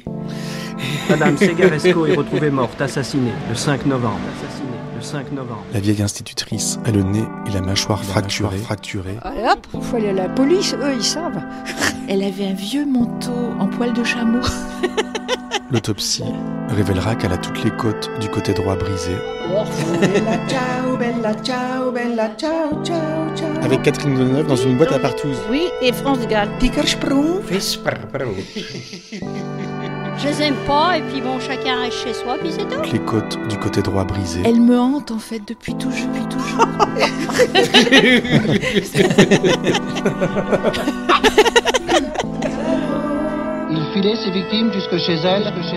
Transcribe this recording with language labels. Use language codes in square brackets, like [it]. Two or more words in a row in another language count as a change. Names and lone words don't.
[fr] Madame Secaresco est retrouvée morte, assassinée, le 5 novembre. La vieille institutrice a le nez et la mâchoire fracturée. Allez hop, il faut aller à la police, eux ils savent. Elle avait un vieux manteau en poil de chameau. L'autopsie révélera qu'elle a toutes les côtes du côté droit brisées. [it] Bella ciao, bella ciao, bella ciao, ciao, ciao. [fr] Avec Catherine Deneuve dans une boîte à partouze. Oui, et France Gall. Dickersprung. Je les aime pas, et puis bon, chacun reste chez soi, puis c'est tout. Les côtes du côté droit brisées. Elle me hante en fait depuis toujours. Il filait ses victimes jusque chez elle.